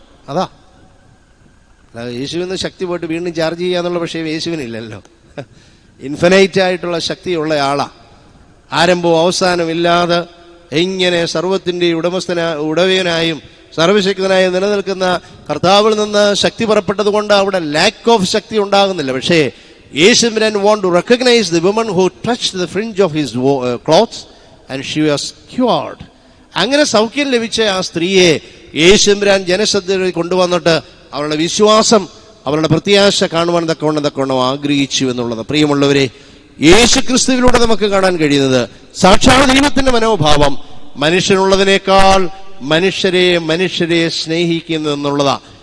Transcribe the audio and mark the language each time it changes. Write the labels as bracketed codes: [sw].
[ml] അതാ, യേശുവിന് ശക്തി പോയിട്ട് വീണ്ടും ചാർജ് ചെയ്യാന്നുള്ള വിഷയം യേശുവിനില്ലല്ലോ. ഇൻഫിനൈറ്റ് ആയിട്ടുള്ള ശക്തിയുള്ള ആളാ. ആരംഭവും അവസാനം ഇല്ലാതെ ഇങ്ങനെ സർവത്തിന്റെ ഉടവയനായും സർവശക്തനായി നിലനിൽക്കുന്ന കർത്താവിൽ നിന്ന് ശക്തി പുറപ്പെട്ടത് കൊണ്ട് അവിടെ [en] lack of [ml] ശക്തി ഉണ്ടാകുന്നില്ല. പക്ഷേ യേശു [en] want to recognize the woman who touched the fringe of his clothes and she was cured. [ml] അങ്ങനെ സൗഖ്യം ലഭിച്ച ആ സ്ത്രീയെ യേശു ജനശ്രദ്ധയിൽ കൊണ്ടുവന്നിട്ട് അവരുടെ വിശ്വാസം, അവരുടെ പ്രത്യാശ കാണുവാൻ തക്കവണ്ണം ആഗ്രഹിച്ചു എന്നുള്ളത്. പ്രിയമുള്ളവരെ, യേശു ക്രിസ്തുവിലൂടെ നമുക്ക് കാണാൻ കഴിയുന്നത് സാക്ഷാത് ദൈവത്തിന്റെ മനോഭാവം മനുഷ്യനുള്ളതിനേക്കാൾ മനുഷ്യരെ സ്നേഹിക്കുന്നു എന്നുള്ളതാ.